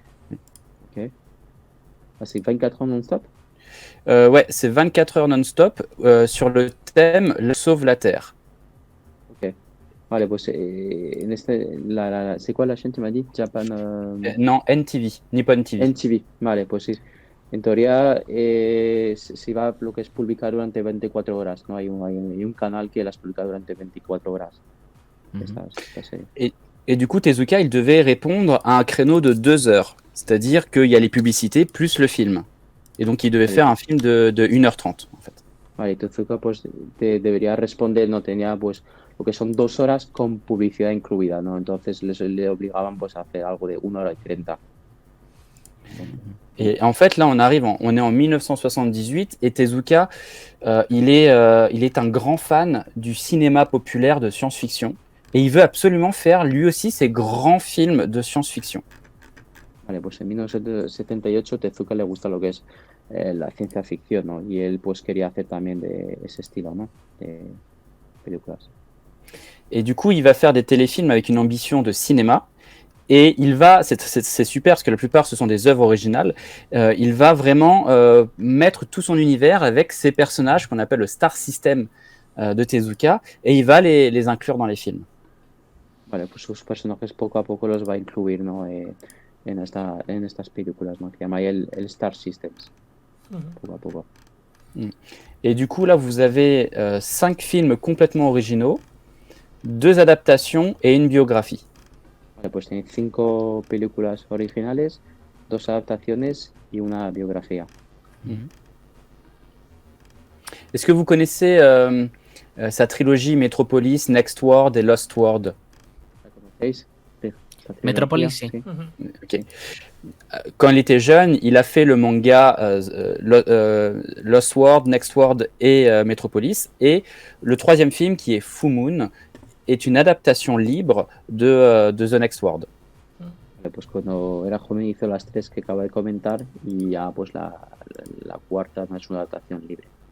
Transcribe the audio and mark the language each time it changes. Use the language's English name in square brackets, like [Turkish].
[French] Ok. Ah, c'est 24 heures non-stop? Ouais, c'est 24 heures non-stop sur le thème « Sauve la Terre ». Ok. [Spanish] Vale, pues [French] c'est quoi la chaîne, tu m'as dit? [English] Japan... [French] Non, NTV, Nippon TV. [Spanish] NTV, vale, pues sí. En teoría se va lo que es publicar durante 24 horas, ¿no? Hay un canal que las publica durante 24 horas. Esta serie. [French] Et du coup, Tezuka, il devait répondre à un créneau de 2 heures. C'est-à-dire qu'il y a les publicités plus le film. Et donc, il devait faire un film de 1h30, en fait. [Spanish] Vale, Tezuka pues debería responder, no tenía pues lo que son 2 horas con publicidad incluida, ¿no? Entonces le obligaban pues a hacer algo de 1h30. [French] Et en fait, là, on est en 1978 et Tezuka, il est un grand fan du cinéma populaire de science-fiction et il veut absolument faire lui aussi ses grands films de science-fiction. [Spanish] Vale, pues en 1978 Tezuka le gusta lo que es la ciencia ficción, ¿no? Y él pues quería hacer también de ese estilo, ¿no? De películas. [French] Et du coup, il va faire des téléfilms avec une ambition de cinéma. Et c'est super parce que la plupart ce sont des œuvres originales, il va vraiment mettre tout son univers avec ces personnages qu'on appelle le Star System de Tezuka et il va les inclure dans les films. [Spanish] Vale, pues sus personajes poco a poco los va a incluir, ¿no? En estas películas, ¿no? Que llama el Star Systems. Poco a poco. [French] Et du coup là vous avez 5 films complètement originaux, 2 adaptations et une biographie. [Spanish] Vale, pues tenéis 5 películas originales, 2 adaptaciones y una biografía. [French] Est-ce que vous connaissez sa trilogie Metropolis, Next World et Lost World? [Spanish] ¿La conocéis? Sí, esta trilogía, Metropolis, sí. Ujú. Ok. [French] Quand il était jeune, il a fait le manga Lost World, Next World et Metropolis. Et le troisième film, qui est Full Moon, est une adaptation libre de The Next World. [Spanish] Vale, pues cuando era joven hizo las 3 que acabo de comentar y ya pues la cuarta no es una adaptación libre.